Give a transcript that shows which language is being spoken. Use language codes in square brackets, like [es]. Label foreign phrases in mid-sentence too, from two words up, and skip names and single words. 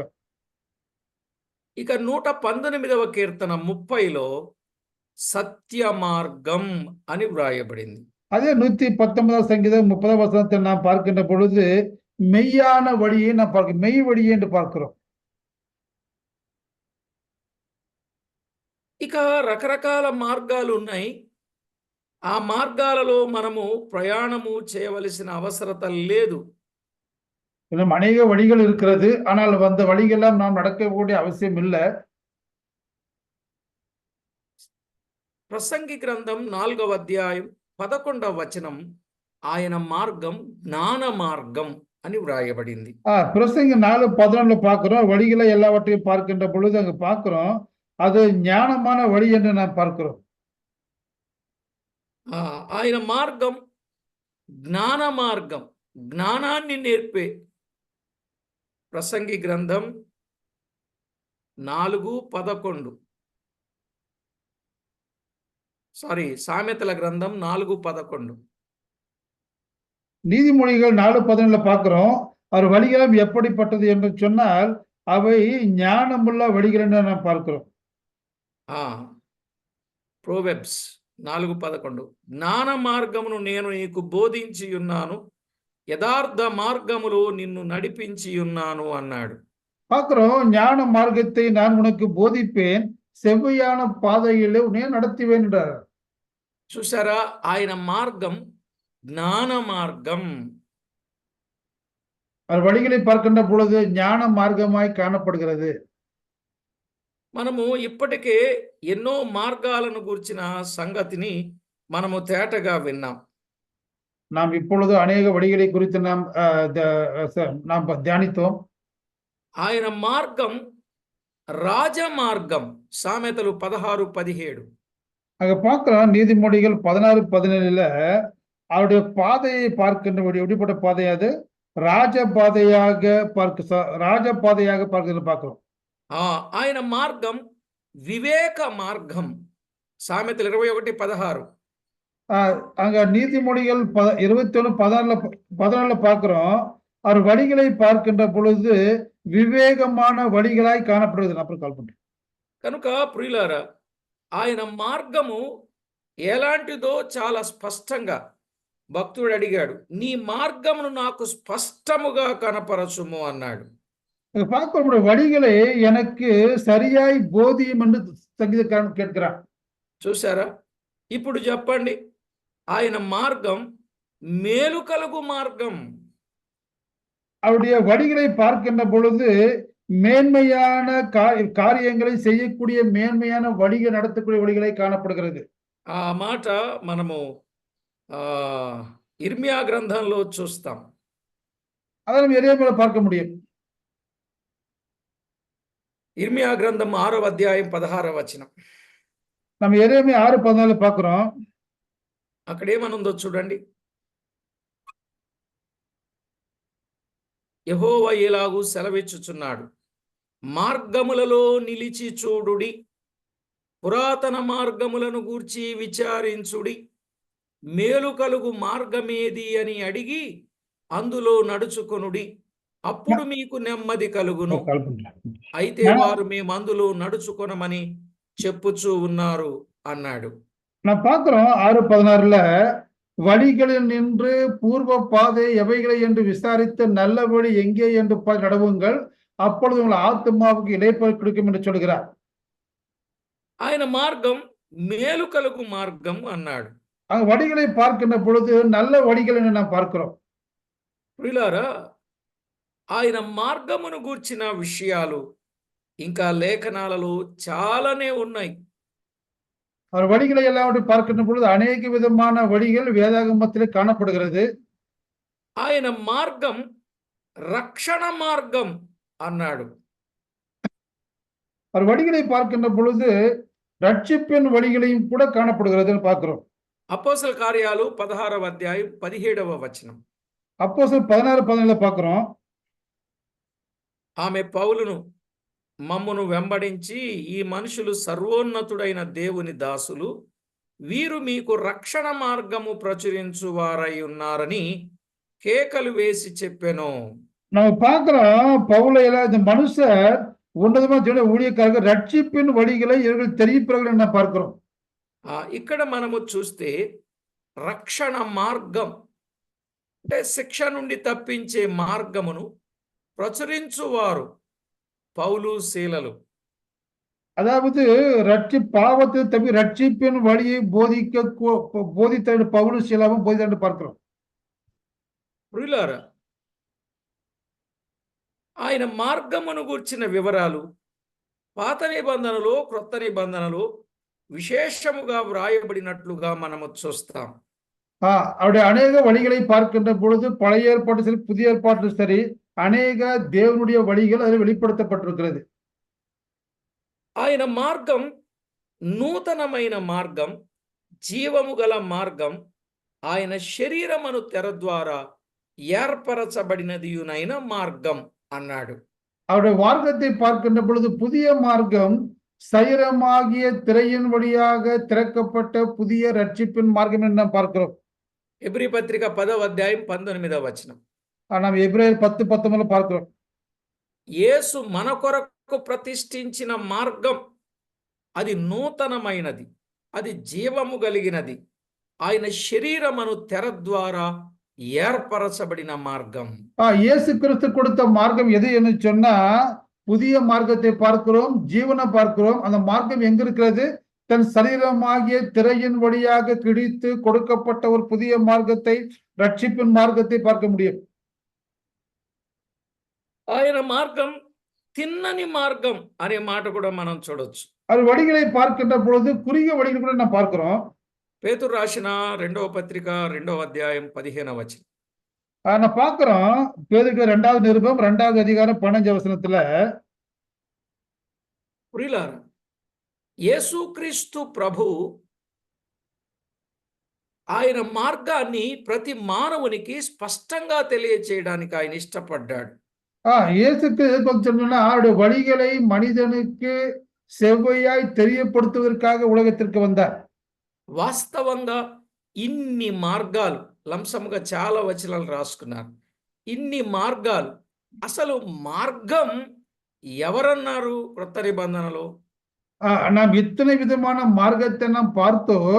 [te] ఇక 119వ కీర్తన 30లో సత్య మార్గం అని వ్రాయబడింది. [ta] அதே 119 சங்கீதம் 30 வசனத்தை நாம் பார்க்கின்ற பொழுது மெய்யான வழியை நாம் பார்க்கிறோம், மெய் வழியை என்று பார்க்கிறோம். [te] ఇక రకరకాల మార్గాలు ఉన్నాయి. ఆ మార్గాలలో మనము ప్రయాణము చేయవలసిన అవసరత లేదు. [ta] இன்னும் அநேக வழிகள் இருக்கிறது, ஆனால் அந்த வழிகள்லாம் நாம் நடக்கக்கூடிய அவசியம் இல்லை. [te] ప్రసంగి గ్రంథం 4వ అధ్యాయం 11వ వచనం ఆయన మార్గం జ్ఞాన మార్గం అని వ్రాయబడింది. [ta] பிரசங்கி 4:11 பார்க்கிறோம், வழிகளை எல்லாவற்றையும் பார்க்கின்ற பொழுது அங்க பார்க்கிறோம் அது ஞானமான வழி என்று நாம் பார்க்கிறோம். [te] ఆయన మార్గం జ్ఞాన మార్గం, జ్ఞానాన్ని నేర్పే. ప్రసంగి గ్రంథం 4:11, సామెతల గ్రంథం 4:11. [ta] நீதிமொழிகள் 4:11 பார்க்கிறோம், அவர் வழிகளும் எப்படிப்பட்டது என்று சொன்னால் அவை ஞானமுள்ள வழிகள் என்று நாம் பார்க்கிறோம். [te] ప్రోవెబ్స్ 4:11 జ్ఞాన మార్గమును నేను నీకు బోధించి ఉన్నాను, యథార్థ మార్గములో నిన్ను నడిపించి ఉన్నాను అన్నాడు. [ta] பார்க்கிறோம், ஞான மார்க்கத்தை நான் உனக்கு போதிப்பேன், செவ்வையான பாதையிலே உன்னை நடத்துவேன் என்றார். [te] చూసారా, ఆయన మార్గం జ్ఞాన మార్గం. [ta] அவர் வழிகளை பார்க்கின்ற பொழுது ஞான మార్గமாய் காணப்படுகிறது. [te] మనము ఇప్పటికే ఎన్నో మార్గాలను గురించిన సంగతిని మనము తేటగా విన్నాం. [ta] நாம் இப்பொழுது அநேக வழிகளை குறித்து நாம் தியானித்தோம். [te] ఆయన మార్గం రాజమార్గం. సామెతలు 16:17. [ta] அங்க பார்க்கிறோம், நீதிமொழிகள் 16:17 அவருடைய பாதையை பார்க்கின்ற எப்படிப்பட்ட பாதை அது? ராஜபாதையாக பார்க்கிறது பார்க்கிறோம். [te] ఆయన మార్గం వివేక మార్గం. సామెతలు 21:16. [ta] அங்க நீதிமொழிகள் 21:14 பார்க்கிறோம், அவர் வழிகளை பார்க்கின்ற பொழுது వివేகமான వழிகளாய் కానப்படுகிறது. అప్పుడు కాల్ పண்றேன். [te] కనుక ప్రియులారా, ఆయన మార్గము ఎలాంటిదో చాలా స్పష్టంగా భక్తుడు అడిగాడు. నీ మార్గమును నాకు స్పష్టముగా కనపరచుము అన్నాడు. [ta] பார்க்க வழிகளை எனக்கு சரியாய் போதியும் என்று சங்கீதக்காரன் கேட்கிறான். [te] చూసారా, ఇప్పుడు చెప్పండి, ఆయన మార్గం మేలు కలుగు మార్గం. [ta] அவருடைய வழிகளை பார்க்கின்ற பொழுது மேன்மையான காரியங்களை செய்யக்கூடிய மேன்மையான வழிகள் நடத்தக்கூடிய வழிகளை காணப்படுகிறது. [te] ఆ మాట మనము ఇర్మియా గ్రంథంలో చూస్తాం. [ta] அதை நம்ம எரேமியால பார்க்க முடியும். [te] ఇర్మియా గ్రంథం 6వ అధ్యాయం 16వ వచనం. [ta] நம்ம எரேமியா 6:14 பார்க்கிறோம். [te] అక్కడ ఏమనుందో చూడండి. యెహోవా ఇలాగు సెలవిచ్చుచున్నాడు, మార్గములలో నిలిచి చూడుడి, పురాతన మార్గములను గూర్చి విచారించుడి, మేలు కలుగు మార్గమేది అని అడిగి అందులో నడుచుకొనుడి, అప్పుడు మీకు నెమ్మది కలుగును. అయితే వారు మేము అందులో నడుచుకొనమని చెప్పుచూ ఉన్నారు అన్నాడు. [ta] நான் பார்க்கிறோம் 6:16 வழிகளில் நின்று பூர்வ பாதை எவைகளை என்று விசாரித்து நல்ல வழி எங்கே என்று நடவுங்கள், அப்பொழுது உங்கள் ஆத்மாவுக்கு இளைப்பாறுதல் கிடைக்கும் என்று சொல்கிறார். [te] ఆయన మార్గం మేలు కలుగు మార్గం అన్నాడు. [ta] அங்க வழிகளை பார்க்கின்ற பொழுது நல்ல வழிகள் என்று நாம் பார்க்கிறோம். [te] ప్రియులారా, ఆయన మార్గమును గూర్చిన విషయాలు ఇంకా లేఖనాలలో చాలానే ఉన్నాయి. [ta] அவர் வழிகளை எல்லாவற்றையும் பார்க்கின்ற பொழுது அநேக விதமான வழிகள் வேதாகமத்திலே காணப்படுகிறது. [te] ఆయన మార్గం రక్షణ మార్గం అన్నాడు. [ta] அவர் வழிகளை பார்க்கின்ற பொழுது ரட்சிப்பின் வழிகளையும் கூட காணப்படுகிறதுன்னு பார்க்கிறோம். [te] అపోస్తల కార్యాలు 16వ అధ్యాయం 17వ వచనం. [ta] அப்போஸ்தலர் 16:17 பார்க்கிறோம். [te] ఆమె పౌలును మమ్మును వెంబడించి ఈ మనుషులు సర్వోన్నతుడైన దేవుని దాసులు, వీరు మీకు రక్షణ మార్గము ప్రచురించువారై ఉన్నారని కేకలు వేసి చెప్పెను. [ta] நம்ம பார்க்கிறோம் பவுலையில இந்த மனுஷர் உன்னதமா தேவனுடைய ஊழியக்காரர்கள் ரட்சிப்பின் வழிகளை இவர்கள் தெரிவிப்பார்கள் என்று பார்க்கிறோம். [te] ఇక్కడ మనము చూస్తే రక్షణ మార్గం అంటే శిక్ష నుండి తప్పించే మార్గమును ప్రచురించువారు పౌలు శీలలు. [ta] அதாவது பாவத்தை தப்பி ரட்சிப்பின் வழியை போதித்த பவுలు சீலாவும் போதித்தான்னு பார்க்கிறோம். [te] ప్రియులారా, ఆయన మార్గమును గూర్చిన వివరాలు పాత నిబంధనలో క్రొత్త నిబంధనలో విశేషముగా వ్రాయబడినట్లుగా మనము చూస్తాం. [ta] அவருடைய அநேக வழிகளை பார்க்கின்ற பொழுது பழைய ஏற்பாட்டு சரி புதிய ஏற்பாட்டு சரி அநேக தேவனுடைய வழிகள் அதில் வெளிப்படுத்தப்பட்டிருக்கிறது. [te] ఆయన మార్గం నూతనమైన మార్గం, జీవము గల మార్గం, ఆయన శరీరమును తెర ద్వారా ఏర్పరచబడినదియునైన మార్గం అన్నాడు. [ta] அவருடைய மார்க்கத்தை பார்க்கின்ற பொழுது புதிய மார்க்கம் சரீரமாகிய திரையின் வழியாக திறக்கப்பட்ட புதிய ரட்சிப்பின் மார்க்கம் என்று நாம் பார்க்கிறோம். [te] ఎబ్రీ పత్రిక 10వ అధ్యాయం 19వ వచనం. [ta] நாம் எபிரேயர் 10:19 பார்க்கிறோம். [te] యేసు మన కొరకు ప్రతిష్ఠించిన మార్గం అది నూతనమైనది, అది జీవము కలిగినది, ఆయన శరీరమును తెర ద్వారా ఏర్పరచబడిన మార్గం. [ta] இயேசு கிறிஸ்து கொடுத்த மார்க்கம் எது என்று சொன்னா புதிய மார்க்கத்தை பார்க்கிறோம், ஜீவனை பார்க்கிறோம். அந்த மார்க்கம் எங்க இருக்கிறது? தன் சரீரமாகிய திரையின் வழியாக கிழித்து கொடுக்கப்பட்ட ஒரு புதிய மார்க்கத்தை, ரட்சிப்பின் மார்க்கத்தை பார்க்க முடியும். [te] ఆయన మార్గం తిన్నని మార్గం అనే మాట కూడా మనం చూడొచ్చు. [ta] அது வழிகளை பார்க்கின்ற பொழுது குறுகிய வழிகள் கூட நாம் பார்க்கிறோம். [te] పేతురు రాసిన 2వ పత్రిక 2వ అధ్యాయం 15వ వచనం. [ta] நான் பார்க்கிறோம் பேதுரு 2வது நிருபம் 2வது அதிகாரம் 15 வசனத்துல, [te] ప్రియులారా, యేసుక్రీస్తు ప్రభు ఆయన మార్గాన్ని ప్రతి మానవునికి స్పష్టంగా తెలియచేయడానికి ఆయన ఇష్టపడ్డాడు. [ta] இயேசுக்கு சொன்னா அவருடைய வழிகளை மனிதனுக்கு செவ்வையாய் தெரியப்படுத்துவதற்காக உலகத்திற்கு வந்தார். [te] వాస్తవంగా ఇన్ని మార్గాలు లంసముగా చాలా వచనాలు రాసుకున్నారు. ఇన్ని మార్గాలు, అసలు మార్గం ఎవరన్నారు క్రొత్త నిబంధనలో? [ta] நாம் இத்தனை விதமான மார்க்கத்தை நாம் பார்த்தோம்.